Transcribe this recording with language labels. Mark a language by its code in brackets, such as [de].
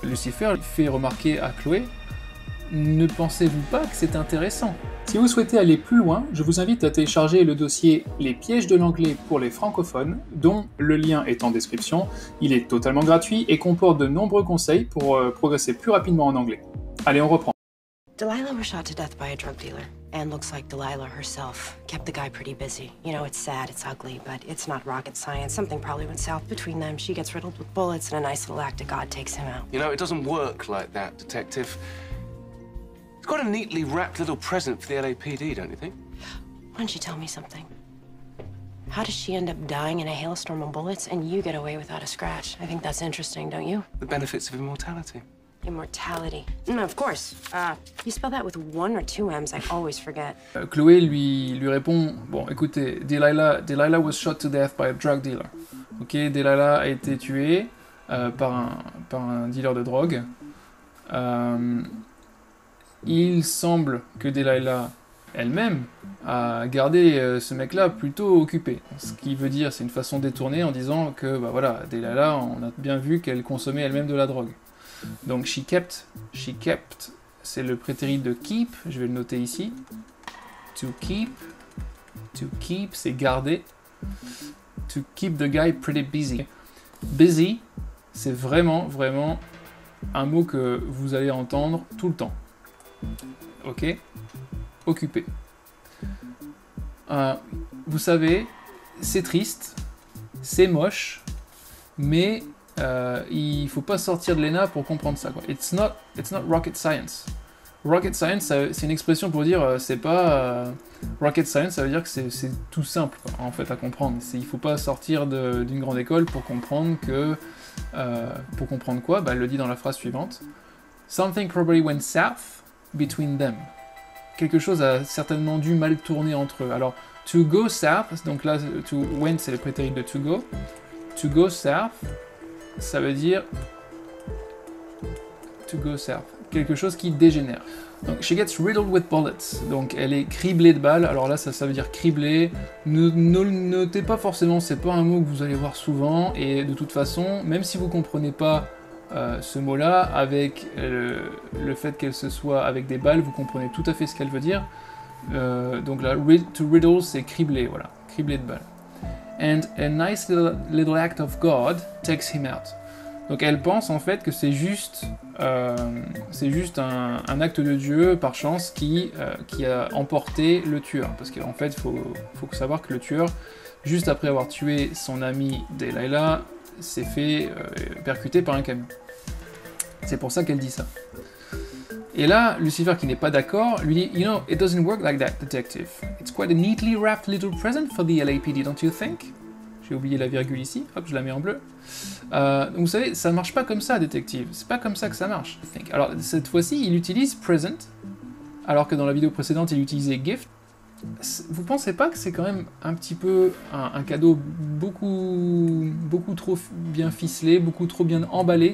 [fr] Lucifer fait remarquer à Chloé, ne pensez-vous pas que c'est intéressant? Si vous souhaitez aller plus loin, je vous invite à télécharger le dossier Les pièges de l'anglais pour les francophones, dont le lien est en description. Il est totalement gratuit et comporte de nombreux conseils pour progresser plus rapidement en anglais. Allez, on reprend. [en] Delilah was shot to death by a drug dealer, and looks like Delilah herself kept the guy pretty busy. You know, it's sad, it's ugly, but it's not rocket science. Something probably went south between them. She gets riddled with bullets, and a nice little act of God takes him out. You know, it doesn't work like that, Detective. It's got a neatly wrapped little present for the LAPD, don't you think? Why don't you tell me something? How does she end up dying in a hailstorm of bullets, and you get away without a scratch? I think that's interesting, don't you? The benefits of immortality. Immortality. Of course. You spell that with 1 or 2 M's, I always forget. [fr] Chloé lui répond, bon écoutez, [en] Delilah was shot to death by a drug dealer. [fr] Ok, Delilah a été tuée par un dealer de drogue. Il semble que Delilah elle-même a gardé ce mec-là plutôt occupé. Ce qui veut dire, c'est une façon détournée en disant que, voilà, Delilah, on a bien vu qu'elle consommait elle-même de la drogue. Donc, [en] she kept, [fr] c'est le prétérit de keep, je vais le noter ici. To keep, c'est garder. [en] To keep the guy pretty busy. [fr] Busy, c'est vraiment un mot que vous allez entendre tout le temps. Ok? Occupé. Vous savez, c'est triste, c'est moche, mais il faut pas sortir de l'ENA pour comprendre ça, quoi. [en] It's not rocket science. [fr] Rocket science, c'est une expression pour dire c'est pas rocket science, ça veut dire que c'est tout simple, quoi, en fait, à comprendre. Il faut pas sortir d'une grande école pour comprendre que pour comprendre quoi, elle le dit dans la phrase suivante. [en] Something probably went south between them. [fr] Quelque chose a certainement dû mal tourner entre eux. Alors, to go south, donc là, to went, c'est le prétérit de to go. [en] To go south, [fr] ça veut dire [en] to go south. [fr] Quelque chose qui dégénère. [en] Donc, she gets riddled with bullets. [fr] Donc, elle est criblée de balles. Alors là, ça veut dire criblée. Ne le notez pas forcément, c'est pas un mot que vous allez voir souvent. Et de toute façon, même si vous comprenez pas ce mot-là, avec le fait qu'elle se soit avec des balles, vous comprenez tout à fait ce qu'elle veut dire. Donc là, to riddle, c'est cribler, voilà, cribler de balles. [en] And a nice little act of God takes him out. [fr] Donc elle pense en fait que c'est juste un acte de Dieu par chance qui a emporté le tueur. Parce qu'en fait, il faut savoir que le tueur, juste après avoir tué son ami Delilah, s'est fait percuter par un camion. C'est pour ça qu'elle dit ça. Et là, Lucifer, qui n'est pas d'accord, lui dit, [en] you know, it doesn't work like that, detective. It's quite a neatly wrapped little present for the LAPD, don't you think? [fr] J'ai oublié la virgule ici, hop, je la mets en bleu. Donc vous savez, ça marche pas comme ça, détective. C'est pas comme ça que ça marche. Alors, cette fois-ci, il utilise present, alors que dans la vidéo précédente, il utilisait gift. Vous pensez pas que c'est quand même un petit peu un cadeau beaucoup trop bien ficelé, beaucoup trop bien emballé?